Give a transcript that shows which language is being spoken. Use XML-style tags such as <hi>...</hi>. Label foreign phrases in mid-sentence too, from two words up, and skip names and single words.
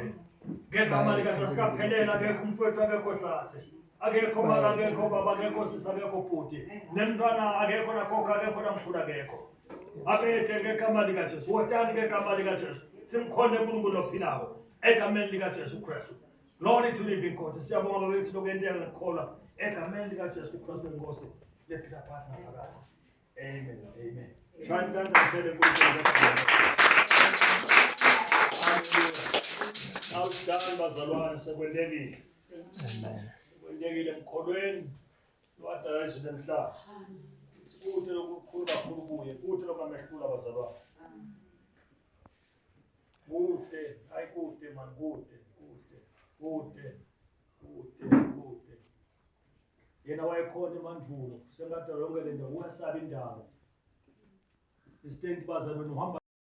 <ss>Ngegama likaJesu kaphelela akekho umfowethu akekho tsathe. Akekho mama akekho baba akekho sisi akekho bhuti. Nemntwana akekho nakhokho akekho namkhulu akekho. Abethe ngegama likaJesu. Wotani ngegama likaJesu. Simkhonde uNkulunkulu ophilayo. Egameni likaJesu Kristu.</ss> <en>Glory to living God.</en> <ss>Siyabonga Baba ukuthi lokwentela ngikholwa. Egameni likaJesu Kristu inkosi. Lephila phansi naphakathi. Amen. Amen. Shantanta ngishele kuNkulunkulu. Awudani bazalwane sekwendekile. Amen. Kwendekile emkholweni lwadala izulu emhlaba. Sikude lokukhulu kakhulu kuye. Kude lokumehlula abazalwane. Kude, hayi kude man, kude. Yena wayekhona emandulo. Sengathi yonke le nto uyasaba indawo. Isitenti bazalwane uhamba</ss>